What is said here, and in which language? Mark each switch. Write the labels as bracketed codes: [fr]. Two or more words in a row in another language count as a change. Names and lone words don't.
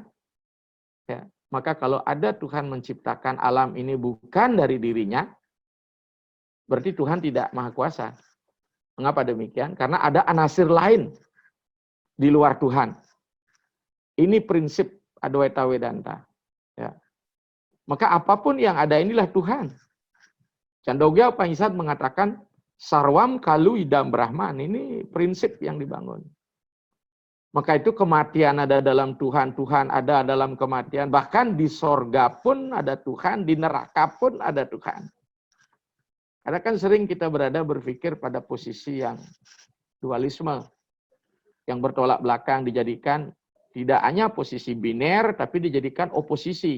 [id] Ya, maka kalau ada Tuhan menciptakan alam ini bukan dari dirinya, berarti Tuhan tidak maha kuasa. Mengapa demikian? Karena ada anasir lain di luar Tuhan. Ini prinsip Adwaita Vedanta. Ya. Maka apapun yang ada inilah Tuhan. Chandogya Upanishad mengatakan [sa] sarwam kalu idam Brahman. [id] Ini prinsip yang dibangun. Maka itu kematian ada dalam Tuhan, Tuhan ada dalam kematian. Bahkan di sorga pun ada Tuhan, di neraka pun ada Tuhan. Karena kan sering kita berpikir pada posisi yang dualisme, yang bertolak belakang dijadikan tidak hanya posisi biner, tapi dijadikan oposisi.